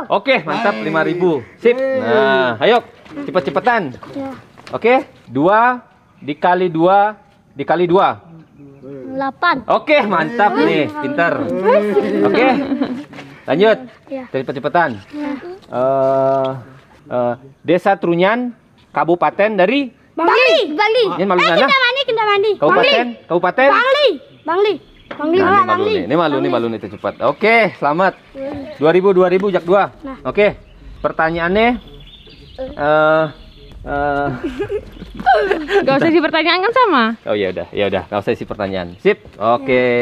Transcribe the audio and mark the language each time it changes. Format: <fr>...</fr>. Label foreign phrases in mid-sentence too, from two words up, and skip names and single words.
<id>Oke, mantap 5.000. Sip. Nah, ayo cepet-cepetan. Oke, 2 dikali 2 dikali 2. 8. Oke, mantap nih, pintar. Oke. Lanjut. Iya. Cepet-cepetan. Desa Trunyan, kabupaten dari Bangli.</id> <ban>Nyen malu mana?</ban> <id>Kintamani. Kabupaten? Bangli. Nah, ini malu nih cepat. Oke, selamat. 2000 jak 2. Oke. Pertanyaannya Gak usah dipertanyakan sama. oh ya udah, nggak usah isi pertanyaan. Sip. Oke.</id>